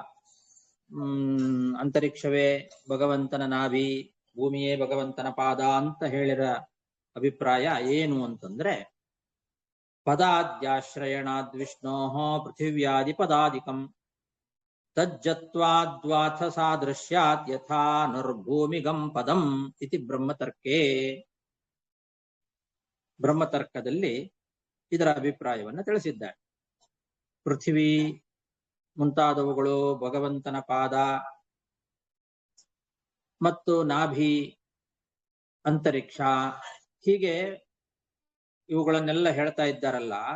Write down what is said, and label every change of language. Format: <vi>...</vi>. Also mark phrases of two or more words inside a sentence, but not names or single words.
<kn>ಅಂತರಿಕ್ಷವೇ ಭಗವಂತನ ನಾಭಿ, ಭೂಮಿಯೇ ಭಗವಂತನ ಪಾದ ಅಂತ ಹೇಳಿರ ಅಭಿಪ್ರಾಯ ಏನು ಅಂತಂದ್ರೆ,</kn> <sa>ಪದಾದ್ಯಾಶ್ರಯಣಾದ್ ವಿಷ್ಣೋಃ ಪೃಥಿವ್ಯಾದಿ ಪದಾದಿಕಂ ತಜ್ಜತ್ವಾದ್ವಾಥ ಸಾದೃಶ್ಯಾತ್ ಯಥಾ ನರ್ಭೂಮಿಗಂ ಪದಂ ಇತಿ ಬ್ರಹ್ಮತರ್ಕೇ.</sa> <kn>ಬ್ರಹ್ಮತರ್ಕದಲ್ಲಿ ಇದರ ಅಭಿಪ್ರಾಯವನ್ನು ತಿಳಿಸಿದ್ದಾರೆ. ಪೃಥ್ವಿ ಮುಂತಾದವುಗಳು ಭಗವಂತನ ಪಾದ, ಮತ್ತು ನಾಭಿ, ಅಂತರಿಕ್ಷ, ಹೀಗೆ ಇವುಗಳನ್ನೆಲ್ಲ ಹೇಳ್ತಾ ಇದ್ದಾರಲ್ಲ,</kn>